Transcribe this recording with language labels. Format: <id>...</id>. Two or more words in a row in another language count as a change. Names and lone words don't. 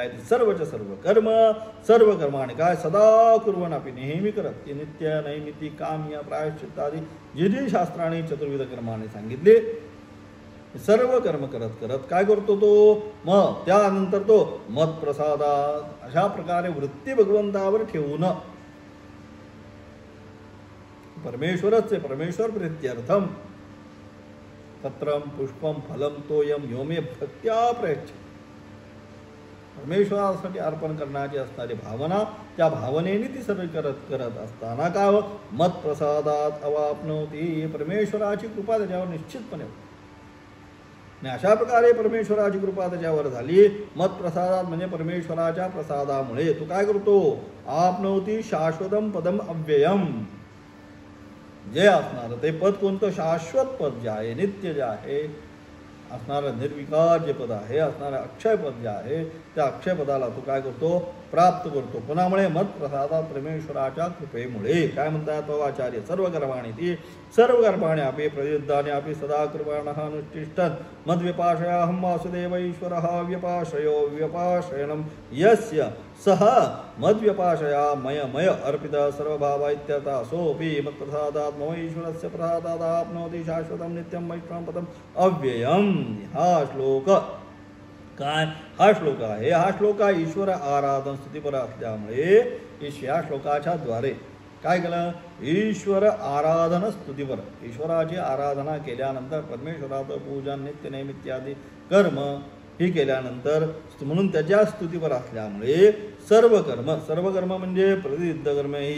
<mr>आहे, ती सर्वच्या सर्व कर्म आणि काय</mr> <sa>सदा कुर्वण</sa> <mr>आपली नेहमी करत, ती नित्य नैमित्तिक काम या प्रायश्चित्त आदी जी जी शास्त्राने चतुर्विध कर्माने सांगितले सर्व कर्म करत करत काय करतो तो, मग त्यानंतर तो मत्प्रसादात अशा प्रकारे वृत्ती भगवंतावर ठेवून परमेश्वरच आहे, परमेश्वर प्रीत्यर्थम</mr> <sa>पत्रम पुष्पम फलम तोयम योमे भक्त्या प्रयच्छ.</sa> <mr>परमेश्वरासाठी अर्पण करण्याची असणारी भावना, त्या भावनेने ती सर्व करत असताना काय हो,</mr> <sa>मत प्रसादात अवाप्नोती.</sa> <mr>परमेश्वराची कृपा त्याच्यावर निश्चितपणे होती. आणि अशा प्रकारे परमेश्वराची कृपा त्याच्यावर झाली.</mr> <sa>मत प्रसादात</sa> <mr>म्हणजे परमेश्वराच्या प्रसादामुळे तो काय करतो,</mr> <sa>आपनोती शाश्वतम पदम अव्ययम.</sa> <mr>जे असणारं ते पद कोणतं, शाश्वत पद जे आहे, नित्य जे आहे असणारं, निर्विकार जे पद आहे, असणारं अक्षय पद जे आहे, त्या अक्षय पदाला तो काय करतो, प्राप्त करतो. कोणामुळे,</mr> <sa>मत प्रसादात</sa> <mr>परमेश्वराच्या कृपेमुळे. काय म्हणतात आचार्य,</mr> <sa>सर्व कर्माणि ती सर्व कर्माणि अपि प्रयुद्धानि अपि सदा कुर्वाणः अनुष्ठिष्ठन् मद्व्यपाश्रयाहं वासुदेव ईश्वरः व्यपाश्रयो व्यपाश्रयणं यस्य सः मद्व्यपाश्रया मय अर्पित सर्वभाव इत्यर्थः सोऽपि मत्प्रसादात् मम ईश्वरस्य प्रसादात् आप्नोति शाश्वतं नित्यं वैष्णवं पदम् अव्ययम्.</sa> <mr>हा श्लोक काय, हा श्लोक आहे, हा श्लोक ईश्वर आराधन स्तुतीपर असल्यामुळे या श्लोकाच्या द्वारे काय केलं, ईश्वर आराधन स्तुतीपर, ईश्वराची आराधना केल्यानंतर परमेश्वराचं पूजन नित्य नैमित्यादी कर्म ही केल्यानंतर म्हणून त्याच्या स्तुतीपर असल्यामुळे सर्व कर्म म्हणजे प्रतिसिद्ध कर्म ही</mr>